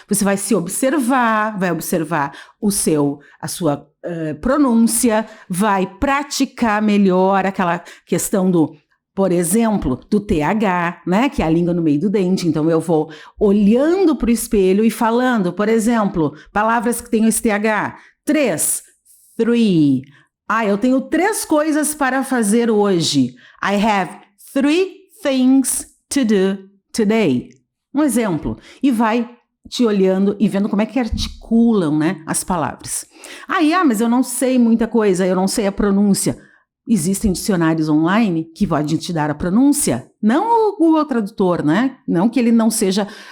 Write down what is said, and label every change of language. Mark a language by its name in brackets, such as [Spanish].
[Portuguese] Você vai se observar, vai observar a sua pronúncia, vai praticar melhor aquela questão do, por exemplo, do TH, né, que é a língua no meio do dente. Então, eu vou olhando para o espelho e falando, por exemplo, palavras que tenham esse TH. 3, 3. Eu tenho 3 coisas para fazer hoje. [English] I have 3 things to do today. [Portuguese] Um exemplo. E vai te olhando e vendo como é que articulam, né, as palavras. Mas eu não sei muita coisa, eu não sei a pronúncia. Existem dicionários online que podem te dar a pronúncia, não o Google Tradutor, né? Não que ele não seja